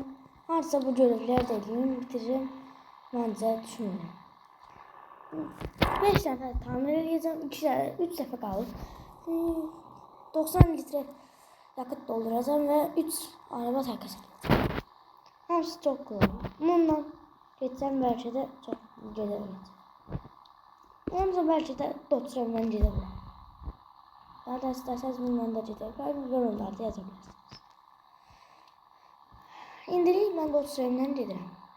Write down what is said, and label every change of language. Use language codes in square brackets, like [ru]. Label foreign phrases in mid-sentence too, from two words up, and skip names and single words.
[az] Harca bu görevləri də edeyim, bitiririm. Məncə düşünürəm. 5 dəfə tamir edəcəm, 3 dəfə qalır. 90 [tr] litre yakıt dolduracağım [az] və 3 araba təkas edəcəm. Hamısı çox kolay. [tr] Bununla geçsem belki de çok gelemez. Onunla belki de Dotrem'den gidebilirim. Ya da isterseniz bundan da gidebilirim. Yorumlarda yazabilirsiniz. İndireyim ben Dotrem'den giderim.